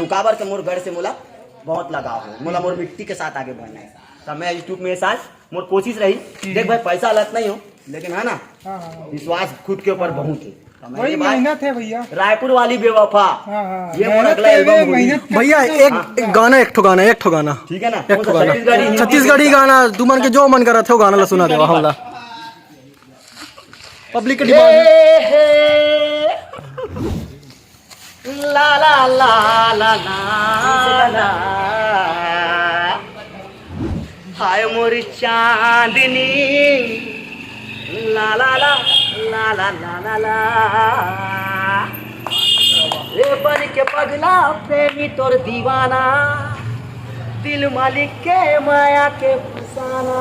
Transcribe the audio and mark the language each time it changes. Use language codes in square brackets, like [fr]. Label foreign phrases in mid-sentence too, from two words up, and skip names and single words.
[hne] काबर के मोर गढ़ से मोला बहुत लगाव है, मोला मोर मिट्टी के साथ आगे बढ़ना है। तब मैं यूट्यूब में साथ मोर कोशिश रही, देख भाई पैसा अलग नहीं हो, लेकिन है ना विश्वास खुद के ऊपर बहुत है। वही मेहनत है भैया, रायपुर वाली बेवफा, ये मोर अगला एल्बम भैया एक गाना एक ठो गाना ठीक है ना, छत्तीसगढ़ी गाना तू मन के जो मन करा थे वो गाना ला सुना देवा हमला। पब्लिक के डिमांड ला ला ला ला ला हाय मोर चांदनी ला ला ला ला ला ला ला ला रे बन के पगला प्रेमी तोर दीवाना, दिल मालिक के माया के फसाना।